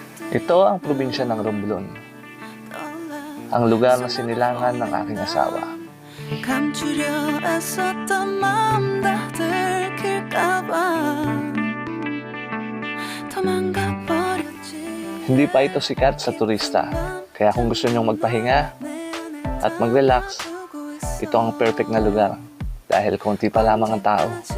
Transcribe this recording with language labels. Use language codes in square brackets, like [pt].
[tl] Ito ang probinsya ng Romblon, ang lugar na sinilangan ng aking asawa. [ko] 감추려 애썼던 마음 다 들킬까봐 도망가 버렸지. [tl] Hindi pa ito sikat sa turista, kaya kung gusto nyong magpahinga at mag-relax, ito ang perfect na lugar dahil konti pa lamang ang tao.